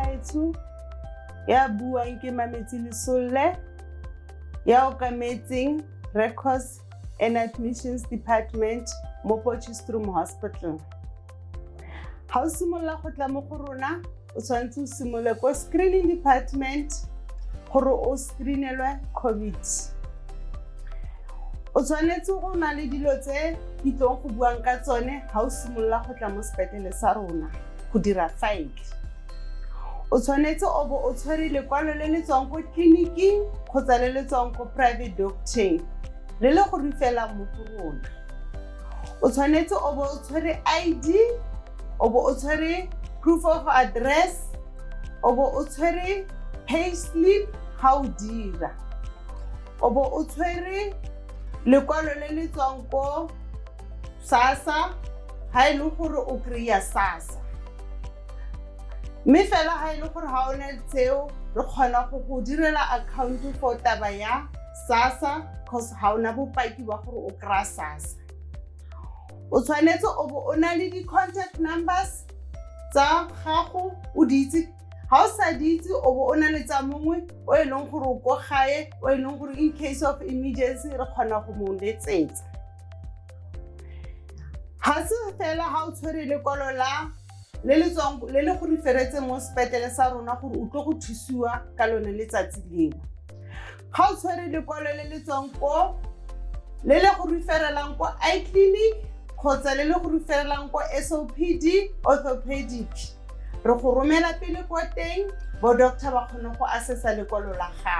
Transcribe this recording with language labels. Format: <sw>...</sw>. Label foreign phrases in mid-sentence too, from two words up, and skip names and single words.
<tn>Mangosuthu ya buang ke Mametsi Lesolle ya okametseng Records and Admissions Department mo Potchefstroom Hospital. Ha o simolla go tla mo go rona o tshwanetse o simole ko</tn> <en>screening department</en> <tn>gore o screenelwe COVID. O tshwanetse go na le dilo tse di tlong go buang ka tsone ha o simolla go tla mo sepetlele sa rona go dira file. O tshwanetse o bo o tshwere lekwalo le le tswang ko tleliniking kgotsa le le tswang ko private doctor le le go rifela mo go rona. O tshwanetse o bo o tshwere ID, o bo o tshwere</tn> <en>proof of address,</en> <tn>o bo o tshwere</tn> <en>pay slip</en> <tn>ha o dira, o bo o tshwere lekwalo le le tswang ko SASSA ha e le gore o kry-a SASSA. Mme fela ha e le gore ha o na tseo re kgona go direla account for taba ya SASSA cause ha ona bopaki ba gore o kry-a SASSA. O tshwanetse o bo o na le di-</tn> <en>contact numbers</en> <tn>tsa gago o di itse. Ha o sa di itse o bo o na le tsa mongwe o e leng gore o ko gae o e leng gore</tn> <en>in case of emergency</en> <tn>re kgona go mo letsetsa. Ha se fela ha o tshwere lekwalo la le le tswang le le go referetse mo sepetlele sa rona gore o tlo go thusiwa ka lone letsatsi leo. Ha o tshwere lekwalo le le tswang ko le le go referelang ko</tn> <en>eye clinic</en> <tn>kgotsa le le go referelang ko</tn> <en>SOPD orthopedic,</en> <tn>re go romela pele ko teng bo doctor ba kgone go assessa lekwalo la gago.</tn>